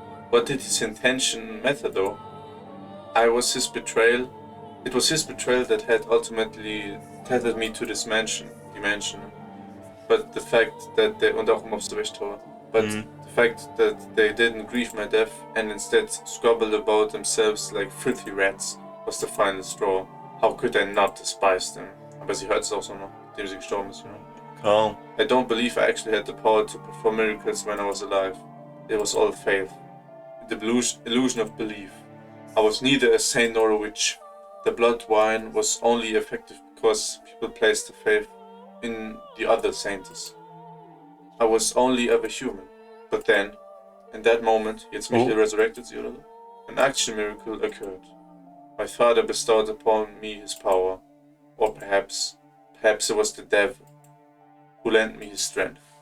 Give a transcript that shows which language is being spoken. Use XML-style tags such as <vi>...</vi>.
<en>What did his intention matter, though? It was his betrayal that had ultimately tethered me to this dimension. But the fact that they the fact that they didn't grieve my death and instead squabbled about themselves like filthy rats was the final straw. How could I not despise them?</en> <de>Aber sie hört es auch so noch, nachdem sie gestorben ist, Kaum.</de> <en>I don't believe I actually had the power to perform miracles when I was alive. It was all faith. The illusion of belief. I was neither a saint nor a witch. The blood wine was only effective because people placed the faith in the other saints. I was only ever human. But then, in that moment,</en> <de>jetzt mich resurrected sie, oder so?</de> <en>An actual miracle occurred. My father bestowed upon me his power. Or perhaps it was the devil who lent me his strength.</en>